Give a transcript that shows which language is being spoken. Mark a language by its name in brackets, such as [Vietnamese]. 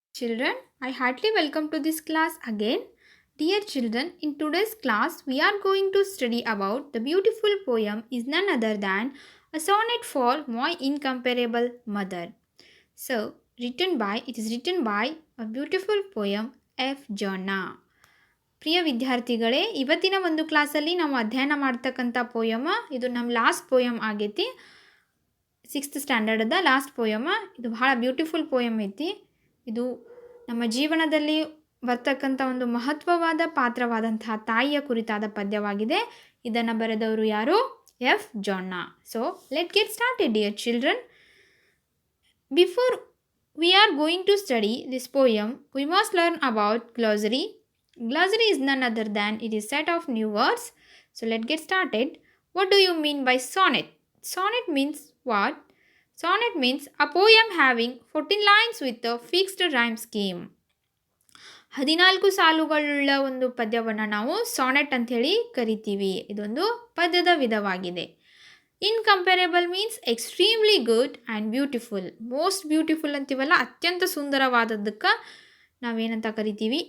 [English] Children, I heartily welcome to this class again. Dear children, in today's class we are going to study about the beautiful poem is none other than a sonnet for my incomparable mother. So, it is written by a beautiful poem F. Jonna. [Kannada] ಪ್ರಿಯ ವಿದ್ಯಾರ್ಥಿಗಳೇ, ಇವತ್ತಿನ ಒಂದು ಕ್ಲಾಸಲ್ಲಿ ನಾವು ಅಧ್ಯಯನ ಮಾಡ್ತಕ್ಕಂಥ ಪೋಯಮ ಇದು ನಮ್ಮ last poem ಆಗೈತಿ. 6th ಸ್ಟ್ಯಾಂಡರ್ಡ್ದ last ಪೋಯಮ. ಇದು ಭಾಳ ಬ್ಯೂಟಿಫುಲ್ ಪೋಯಮ್ ಐತಿ. ಇದು ನಮ್ಮ ಜೀವನದಲ್ಲಿ ಬರ್ತಕ್ಕಂಥ ಒಂದು ಮಹತ್ವವಾದ ಪಾತ್ರವಾದಂತಹ ತಾಯಿಯ ಕುರಿತಾದ ಪದ್ಯವಾಗಿದೆ. ಇದನ್ನು ಬರೆದವರು ಯಾರು? F ಜಾನ್ನಾ. [English] So let get started dear children. Before we are going to study this poem, we must learn about glossary. Glossary is none other than it is set of new words. So let's get started. What do you mean by sonnet? Sonnet means what? Sonnet means a poem having 14 lines with a fixed rhyme scheme. [Kannada] 14 ಸಾಲುಗಳುಳ್ಳ ಒಂದು ಪದ್ಯವನ್ನು ನಾವು sonnet ಅಂಥೇಳಿ ಕರಿತೀವಿ. ಇದೊಂದು ಪದ್ಯದ ವಿಧವಾಗಿದೆ. [English] Incomparable means extremely good and beautiful. [Kannada] Most beautiful ಅಂತೀವಲ್ಲ, ಅತ್ಯಂತ ಸುಂದರವಾದದ್ದಕ್ಕೆ ನಾವೇನಂತ ಕರಿತೀವಿ?